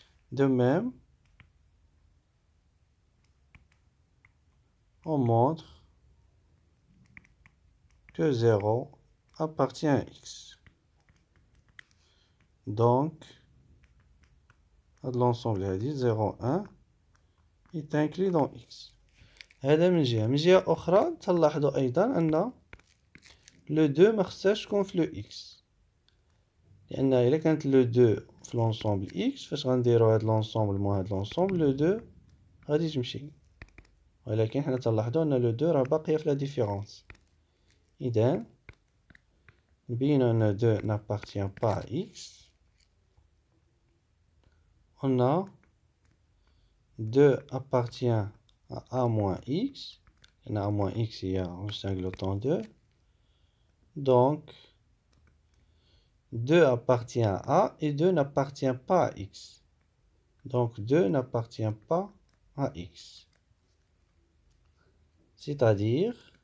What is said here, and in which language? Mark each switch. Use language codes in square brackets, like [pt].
[fr] De même, on montre que 0 appartient à x. Donc, l'ensemble a dit 0, 1 est inclus dans x. [ar] هذا من جهة أخرى تلاحظوا أيضا أن لو 2 ما خصهاش تكون في لو x، لأن إلا كانت لو 2 في لونسومبل x فاش غنديرو هاد لونسومبل مع هاد لونسومبل لو 2 غادي تمشي، ولكن حنا تلاحظوا أن لو 2 راه باقية في لا ديفيرونس. إذا نبينو أن [fr] 2 n'appartient pas à x. On a 2 appartient à a moins x, et a moins x il y a un singleton 2, donc 2 appartient à a et 2 n'appartient pas à x, donc 2 n'appartient pas à x, c'est-à-dire